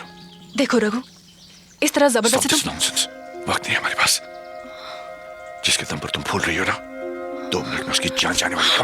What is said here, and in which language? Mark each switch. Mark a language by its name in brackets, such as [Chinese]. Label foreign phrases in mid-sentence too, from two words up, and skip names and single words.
[Hindi] देखो रघु, इस तरह जबरदस्ती [English] Stop this nonsense। [Hindi] वक्त नहीं है हमारे पास। जिसके दम पर तुम फूल रही हो ना, 2 मिनट में उसकी जान जाने वाली।